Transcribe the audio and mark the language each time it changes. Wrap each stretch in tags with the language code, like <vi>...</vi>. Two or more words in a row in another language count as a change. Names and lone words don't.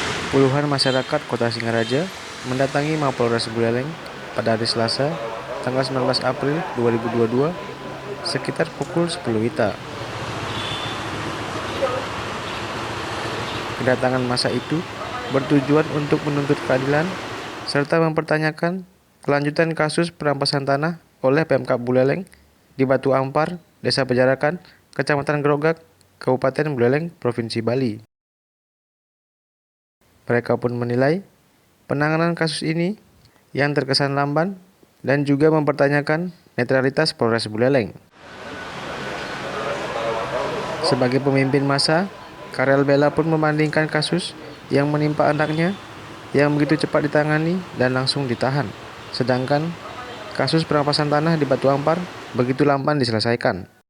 <id>Puluhan masyarakat Kota Singaraja mendatangi Mapolres Buleleng pada hari Selasa, tanggal 19 April 2022, sekitar pukul 10 WITA. Kedatangan massa itu bertujuan untuk menuntut keadilan serta mempertanyakan kelanjutan kasus perampasan tanah oleh Pemkab Buleleng di Batu Ampar, Desa Pejarakan, Kecamatan Grogak, Kabupaten Buleleng, Provinsi Bali. Mereka pun menilai penanganan kasus ini yang terkesan lamban dan juga mempertanyakan netralitas Polres Buleleng. Sebagai pemimpin massa, Karel Bella pun membandingkan kasus yang menimpa anaknya yang begitu cepat ditangani dan langsung ditahan, sedangkan kasus perampasan tanah di Batu Ampar begitu lamban diselesaikan.</id>